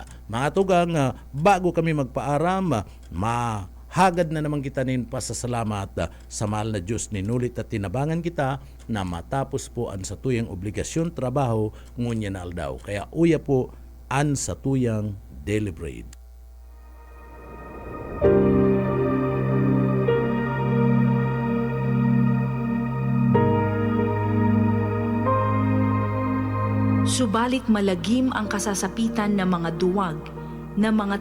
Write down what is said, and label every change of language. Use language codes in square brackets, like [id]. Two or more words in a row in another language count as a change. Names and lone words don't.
[bik] Mga tugang, bago kami magpaaram, mahagad na naman kita nin pasasalamat sa mahal na Diyos, ninulit at tinabangan kita na matapos po ang satuyang obligasyon trabaho ngunya na aldaw. Kaya uya po ang satuyang [en] daily bread. [tl] Subalit malagim ang kasasapitan ng mga duwag, ng mga